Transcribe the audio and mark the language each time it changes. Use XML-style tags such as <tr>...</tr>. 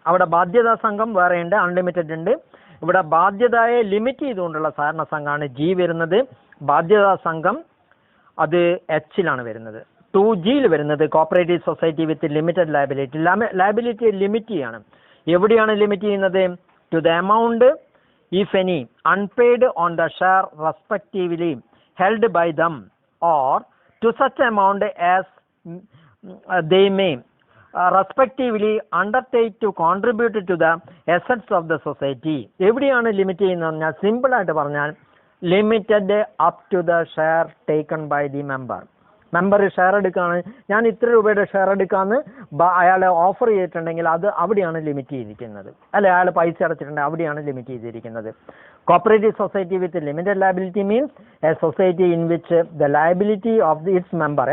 <ml>അവിടെ ബാധ്യതാ സംഘം വേറെയുണ്ട്, അൺലിമിറ്റഡ് ഉണ്ട്. ഇവിടെ ബാധ്യതയെ ലിമിറ്റ് ചെയ്തുകൊണ്ടുള്ള സഹകരണ സംഘമാണ് G വരുന്നത്. ബാധ്യതാ സംഘം അത് Hലാണ് വരുന്നത്. 2Gയിൽ വരുന്നത് cooperative society with limited liability. ലയബിലിറ്റിയെ limit ചെയ്യാണ്. എവിടെയാണ് ലിമിറ്റ് ചെയ്യുന്നത്?</ml> <en>To the amount if any unpaid on the share respectively held by them or to such amount as they may respectively undertake to contribute to the assets of the society.</en> <ml>എവിടെയാണ് limit ചെയ്യുന്നത് പറഞ്ഞാൽ simple ആയിട്ട് പറഞ്ഞാൽ</ml> <en>Limited up to the share taken by the member.</en> <ml>Share എടുക്കുകയാണ്, ഞാൻ ഇത്ര രൂപയുടെ share എടുക്കാമെന്ന് അയാൾ ഓഫർ ചെയ്തിട്ടുണ്ടെങ്കിൽ അത് അവിടെയാണ് ലിമിറ്റ് ചെയ്തിരിക്കുന്നത്. അല്ലെ, അയാൾ പൈസ അടച്ചിട്ടുണ്ടെങ്കിൽ അവിടെയാണ് ലിമിറ്റ് ചെയ്തിരിക്കുന്നത്.</ml> <en>Cooperative society with limited liability means a society in which the liability of its member.</en>